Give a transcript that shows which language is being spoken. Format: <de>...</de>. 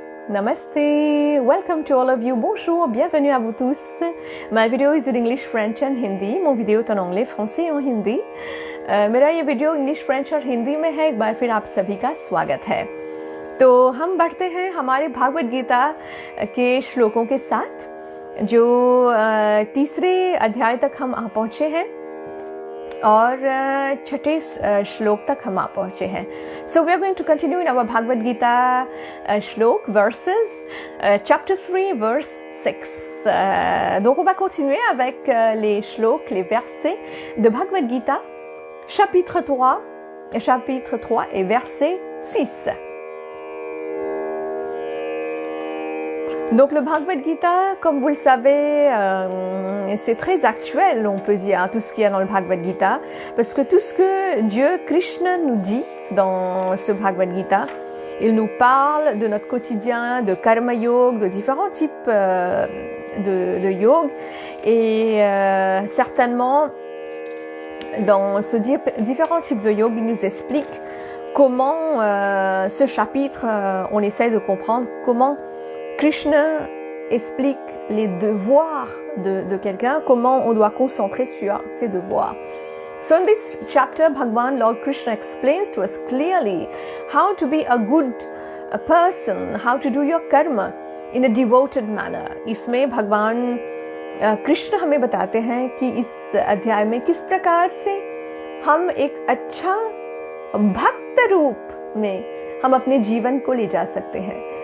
<en>Namaste, welcome to all of you, bonjour,</en> <fr>bienvenue à vous tous.</fr> <en>My video is in English, French and Hindi.</en> <fr>mon vidéo est en anglais, français et en हिंदी.</fr> <hi>मेरा ये video English, French और हिंदी में है. एक बार फिर आप सभी का स्वागत है. तो हम बढ़ते हैं हमारे भागवत गीता के श्लोकों के साथ, जो तीसरे अध्याय तक हम आ पहुँचे हैं और छठे श्लोक तक हम आ पहुँचे हैं.</hi> <en>So we are going to continue in our Bhagavad Gita shloka verses chapter 3 verse 6.</en> <fr>Donc on va continuer avec les shloks, les versets de Bhagavad Gita chapitre 3 et verset 6. Donc le Bhagavad Gita, comme vous le savez, c'est très actuel, on peut dire, tout ce qu'il y a dans le Bhagavad Gita, parce que tout ce que Dieu, Krishna, nous dit dans ce Bhagavad Gita, il nous parle de notre quotidien, de karma yoga, de différents types de yoga, et certainement, dans ce différents types de yoga, il nous explique comment ce chapitre, on essaie de comprendre comment Krishna explique les devoirs de quelqu'un, comment on doit concentrer sur ses devoirs.</fr> <en>So in this chapter, Bhagavan Lord Krishna explains to us clearly how to be a good person, how to do your karma in a devoted manner.</en> <hi>इसमें भगवान कृष्ण हमें बताते हैं कि इस अध्याय में किस प्रकार से हम एक अच्छा भक्त रूप में हम अपने जीवन को ले जा सकते हैं.</hi>